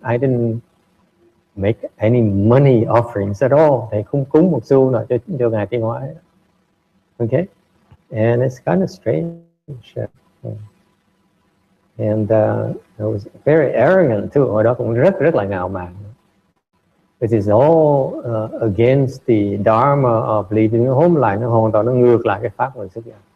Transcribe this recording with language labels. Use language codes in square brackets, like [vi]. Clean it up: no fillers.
[en] I didn't make any money offerings at all. [vi] Thầy không cúng một xu nào cho ngài Thiên Hóa. [en] Okay, and it's kind of strange. And I was very arrogant too. [vi] Hồi đó cũng rất là ngạo mạn. It is all against the dharma of leading a home life. Nó hoàn toàn nó ngược lại cái pháp của xuất gia.